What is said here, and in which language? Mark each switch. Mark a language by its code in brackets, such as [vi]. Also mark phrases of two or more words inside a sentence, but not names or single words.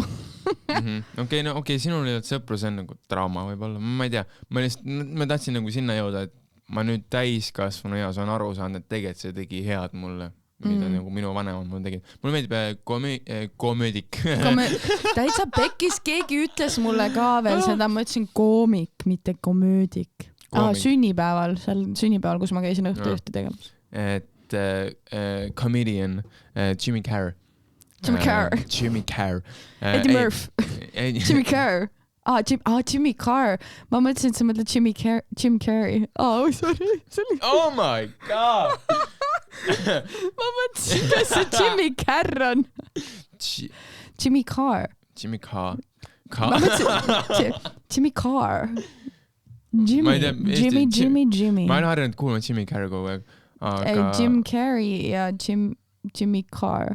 [et] Okei, sinul ei olnud sõpru, see on nagu trauma võib-olla, ma ei tea, ma tahtsin nagu sinna jõuda, et ma nüüd täiskasvanu eas on aru saanud, et tegelikult see tegi head mulle, mida nagu minu vanemad mulle tegid. Mulle meeldib komöödik. Täitsa pekkis, keegi ütles mulle ka veel seda, ma ütlesin koomik, mitte komöödik. Sünnipäeval, kus ma käisin õhtu ühte tegema. Et comedian Jimmy Carr. Jimmy Carr. Eddie Murphy. Jimmy Carr. Jimmy Carr. Ma mõtlesin, et sa mõtled Jim Carrey. Sorry. [en] Oh my god! [et] Ma mõtlesin, kes see Jimmy Carr on. Jimmy Carr. Jimmy Carr. Ma mõtlesin, Jimmy Carr. Jimmy. Ma olen harjunud kuulma Jimmy Carr kogu aeg. Jim Carrey ja Jimmy Carr.